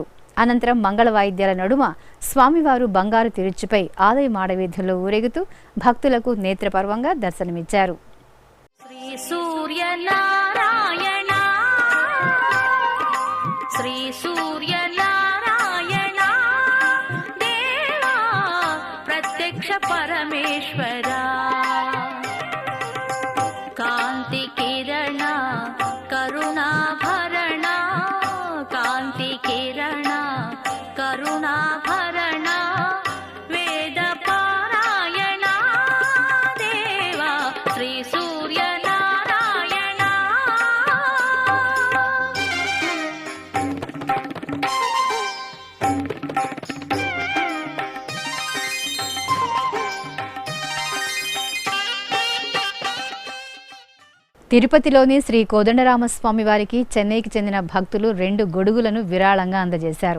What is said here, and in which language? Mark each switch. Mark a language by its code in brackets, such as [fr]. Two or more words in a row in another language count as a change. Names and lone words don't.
[te] అనంతరం మంగళ వాయిద్యాల నడుమ స్వామివారు బంగారు తిరుచుపై ఆలయ మాడవీధుల్లో ఊరేగుతూ భక్తులకు నేత్రపర్వంగా దర్శనమిచ్చారు. శ్రీ సూర్యనారాయణ శ్రీ సూర్యనారాయణ దేవా ప్రత్యక్ష परमेश्वरा [sa] कांति किरण करुणाभरण कांति किरण करुणाभरण वेद पारायण देवा श्री सूर्य नारायण [te] తిరుపతిలోని శ్రీ కోదండరామస్వామి వారికి చెన్నైకి చెందిన భక్తులు 2 గొడుగులను విరాళంగా అందజేశారు.